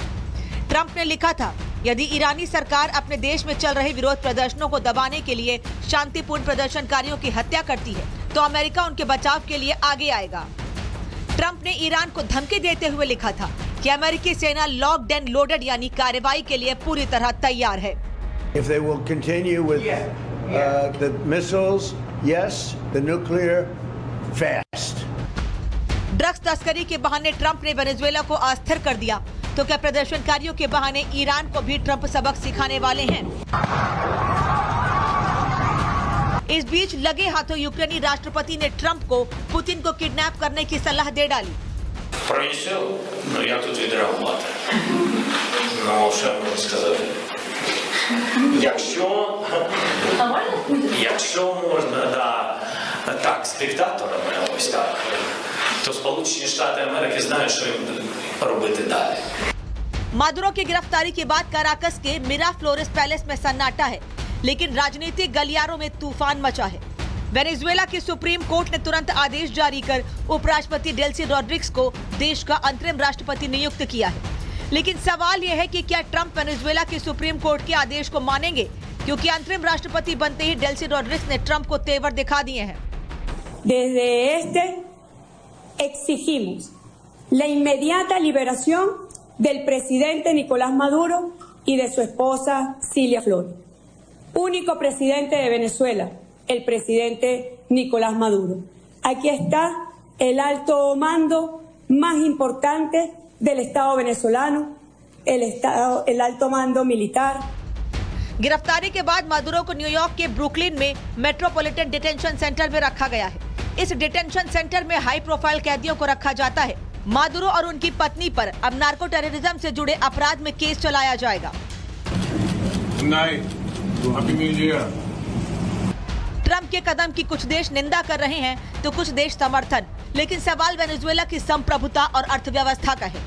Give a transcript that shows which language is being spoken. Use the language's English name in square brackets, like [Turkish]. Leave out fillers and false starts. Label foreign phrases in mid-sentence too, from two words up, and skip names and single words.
[Hindi] ट्रंप ने लिखा था, यदि ईरानी सरकार अपने देश में चल रहे विरोध प्रदर्शनों को दबाने के लिए शांतिपूर्ण प्रदर्शनकारियों की हत्या करती है तो अमेरिका उनके बचाव के लिए आगे आएगा। ट्रंप ने ईरान को धमकी देते हुए लिखा था कि अमेरिकी सेना [English] locked and loaded [Hindi] यानी कार्रवाई के लिए पूरी तरह तैयार है। [English] If they will continue with the missiles, yes, the nuclear, fast. [Hindi] ड्रग्स तस्करी के बहाने ट्रंप ने वेनेजुएला को अस्थिर कर दिया, तो क्या प्रदर्शनकारियों के बहाने ईरान को भी ट्रंप सबक सिखाने वाले हैं? इस बीच लगे हाथों यूक्रेनी राष्ट्रपति ने ट्रंप को पुतिन को किडनैप करने की सलाह दे डाली। [Ukrainian] Пронесел, но я тут відреагувати. Ну, що я можу сказати? Якщо можна, так, з диктаторами, ось так, то Сполучені Штати Америки знають, що їм робити далі. [Hindi] मादुरो की गिरफ्तारी के बाद काराकस के मिरा फ्लोरेस पैलेस में सन्नाटा है, लेकिन राजनीतिक गलियारों में तूफान मचा है। वेनेजुएला की सुप्रीम कोर्ट ने तुरंत आदेश जारी कर उपराष्ट्रपति डेल्सी रॉड्रिग्स को देश का अंतरिम राष्ट्रपति नियुक्त किया है। लेकिन सवाल यह है कि क्या ट्रंप वेनेजुएला की सुप्रीम कोर्ट के आदेश को मानेंगे, क्योंकि अंतरिम राष्ट्रपति बनते ही डेल्सी रॉड्रिग्स ने ट्रंप को तेवर दिखा दिए हैं। [Spanish] Desde este exigimos la inmediata liberación del presidente Nicolás Maduro y de su esposa Cilia Flores. Único presidente de Venezuela, el presidente Nicolás Maduro. Aquí está el alto mando más importante del Estado venezolano, el alto mando militar. [Hindi] गिरफ्तारी के बाद मादुरो को न्यूयॉर्क के ब्रुकलिन में मेट्रोपॉलिटन डिटेंशन सेंटर में रखा गया है। इस [English] detention center [Hindi] में [English] high profile [Hindi] कैदियों को रखा जाता है। मादुरो और उनकी पत्नी पर अब [English] narco terrorism [Hindi] से जुड़े अपराध में केस चलाया जाएगा। ट्रंप के कदम की कुछ देश निंदा कर रहे हैं तो कुछ देश समर्थन, लेकिन सवाल वेनेजुएला की संप्रभुता और अर्थव्यवस्था का है।